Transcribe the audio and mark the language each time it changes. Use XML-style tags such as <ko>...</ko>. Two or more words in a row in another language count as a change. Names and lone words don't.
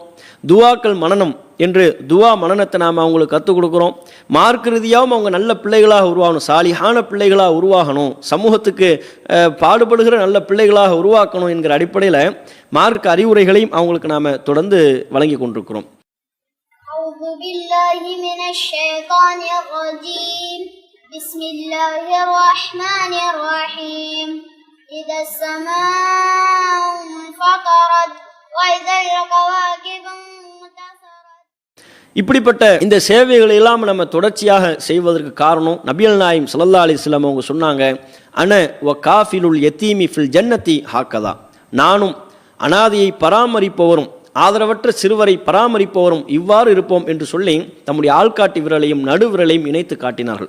<ta>துவாக்கள் மனனம் என்று துவா மனனத்தை நாம் அவங்களுக்கு கற்றுக் கொடுக்குறோம். மார்க்க ரீதியாகவும் அவங்க நல்ல பிள்ளைகளாக உருவாகணும், சாலிஹான பிள்ளைகளாக உருவாகணும், சமூகத்துக்கு பாடுபடுகிற நல்ல பிள்ளைகளாக உருவாக்கணும் என்கிற அடிப்படையில் மார்க்க அறிவுரைகளையும் அவங்களுக்கு நாம் தொடர்ந்து வழங்கி கொண்டிருக்கிறோம்.</ta> <ar>أعوذ بالله من الشيطان الرجيم بسم الله الرحمن الرحيم إذا السماء انفطرت وإذا الكواكب</ar> <ta>இப்படிப்பட்ட இந்த சேவைகளை எல்லாம் நம்ம தொடர்ச்சியாக செய்வதற்கு காரணம் நபிகள் நாயகம்</ta> <ar>صلى الله عليه وسلم</ar> <ta>அவங்க சொன்னாங்க,</ta> <ar>أنا وكافل اليتيم في الجنة هكذا,</ar> <ta>நானும் அனாதையை பராமரிப்பவரும் ஆதரவற்ற சிறுவரை பராமரிப்பவரும் இவ்வாறு இருப்போம் என்று சொல்லி தம்முடைய ஆள்காட்டி விரலையும் நடுவிரலையும் இணைத்து காட்டினார்கள்.</ta>